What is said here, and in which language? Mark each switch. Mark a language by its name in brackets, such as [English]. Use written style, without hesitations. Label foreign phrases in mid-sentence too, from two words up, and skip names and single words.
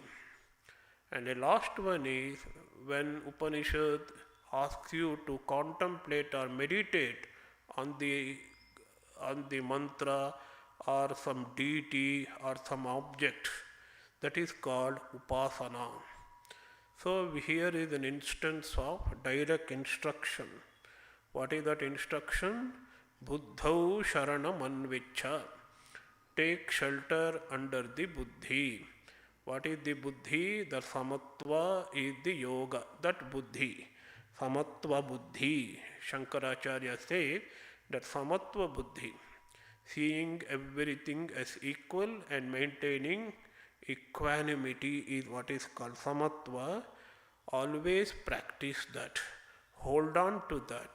[English] And the last one is when Upanishad asks you to contemplate or meditate on the mantra or some deity or some object, that is called Upasana. So here is an instance of direct instruction. What is that instruction? [Sanskrit] Buddhau sharanam anvichha. [English] Take shelter under the buddhi. What is the buddhi? The samatva is the yoga. That buddhi, [Sanskrit] samatva buddhi. [English] Shankaracharya says that [Sanskrit] samatva buddhi, [English] seeing everything as equal and maintaining equanimity, is what is called samatva. Always practice that. Hold on to that.